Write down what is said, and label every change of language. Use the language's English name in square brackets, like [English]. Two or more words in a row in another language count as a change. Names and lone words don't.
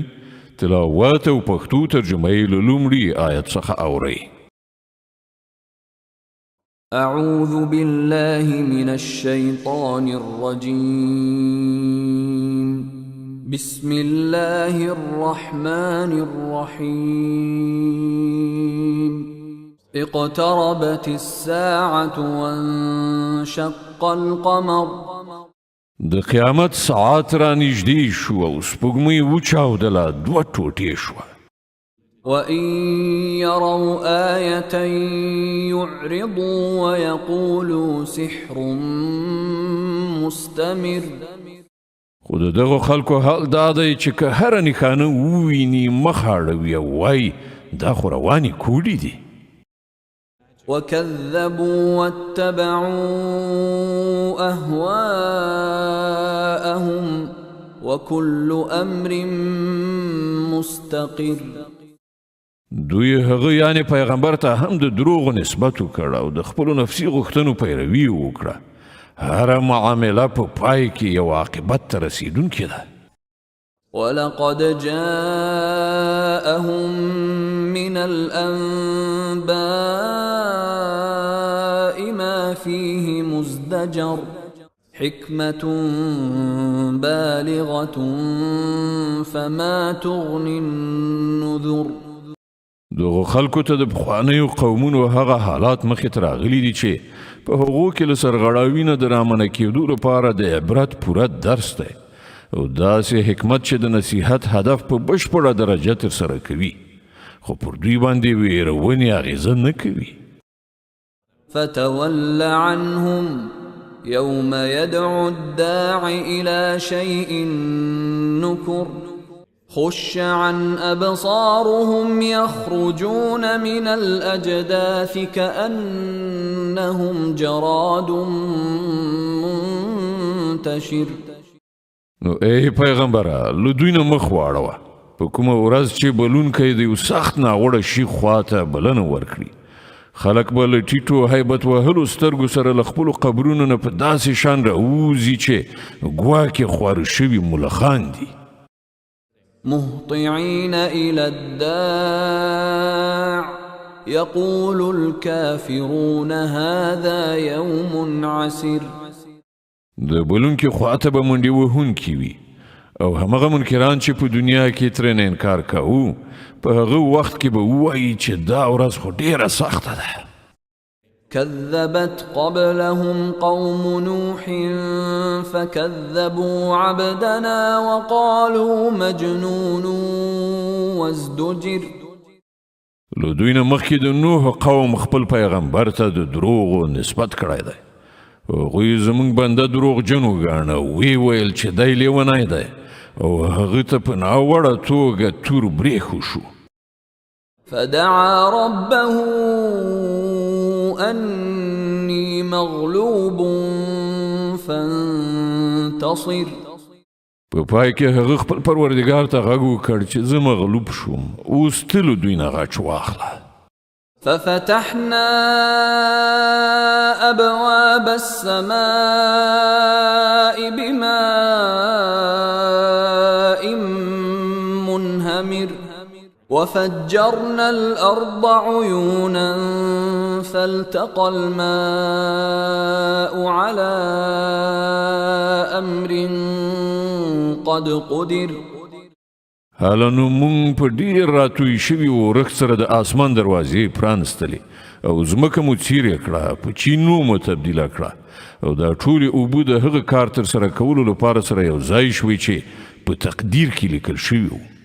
[Pashto] تلاوت او پښتو ترجمه یې له لومړي آیت څخه اورئ. [Arabic] أعوذ بالله من الشيطان الرجيم. بسم الله الرحمن الرحيم. اقتربت الساعة وانشق القمر [Pashto] د قیامت ساعت را نږدې شو او سپوږمۍ وچاودله دوه ټوټې شوه. [Arabic] وإن يروا آية يعرضوا ويقولوا سحر مستمر. [Pashto] خو د دغو خلکو حال دا دی چې که هره نښانه وویني مخ اړوي او وایي دا خو روانې کوډې دي. [Arabic] وكذبوا واتبعوا أهواءهم وكل أمر مستقر. [Pashto] دوی هغه یعنی پیغمبر ته هم د دروغو نسبت وکړ او د خپلو نفسي غوښتنو پیروي وکړه. هره معامله په پای کې یو عاقبت ته رسیدونکې ده. [Arabic] ولقد جاءهم من الأنباء ما فيه مزدجر حكمة بالغة فما تغني النذر. [Pashto] دغه خلکو ته د پخوانیو قومونو هغه حالات مخې ته راغلي دي چې په هغو کې له سرغړاوي نه د رامنع کېدو لپاره د عبرت پوره درس دی او داسې حکمت چې د نصیحت هدف په بشپړه درجه ترسره کوي خو پر دوی باندې ویرونې اغېزه نه کوي. [Arabic] فتول عنهم يوم يدعو الداع إلى شيء نكر خش عن أبصارهم يخرجون من الأجداث كأنهم جراد منتشر. [Pashto] نو ای پیغمبره له دوی نه مخ واړوه. په کومه ورځ چې بلونکی د یو سخت ناوړه شي خواته بلنه ورکړي خلک به له ټیټو هیبت وهلو سترګو سره له خپلو قبرونو نه په داسې شان راوځي چې ګواکې خواره شوي ملخان دي. [Arabic] مهطعين إلى الداع يقول الكافرون هذا يوم عسر. [Pashto] د بلونکي خواته به منډې وهونکي وي او همغه منکران چې په دنیا کې ترېنه انکار کوو په هغه وخت کې به ووایي چې دا ورځ خو ډېره سخته ده. [Arabic] كذبت قبلهم قوم نوح فكذبوا عبدنا وقالوا مجنون وازدجر. [Pashto] له دوی نه مخکې د نوح قوم خپل پیغمبر ته د دروغو نسبت کړی دی. هغوی زموږ بنده دروغجن وګاڼه وی ویل چې دی لیونی دی او هغه ته په ناوړه توګه تور برېښو شو. [Arabic] فدعا ربه أني مغلوب فانتصر. [Pashto] په پای کې هغه خپل پروردګار ته غږ وکړ چې زه مغلوب شوم اوس ته له دوی نه غچ واخله. [Arabic] ففتحنا أبواب السماء بماء منهمر وفجرنا الأرض عيونا فالتقى الماء على أمر قد قدر. [Pashto] حالانو مونږ په ډېر راتوی شوي ورښت سره د آسمان دروازې پرانستلې او ځمکه مو څیرې کړه په چینو مو تبدیله کړه او دا ټولې اوبه د هغه کار ترسره کولو لپاره سره یو ځای شوې چې په تقدیر کې لیکل شوي وو.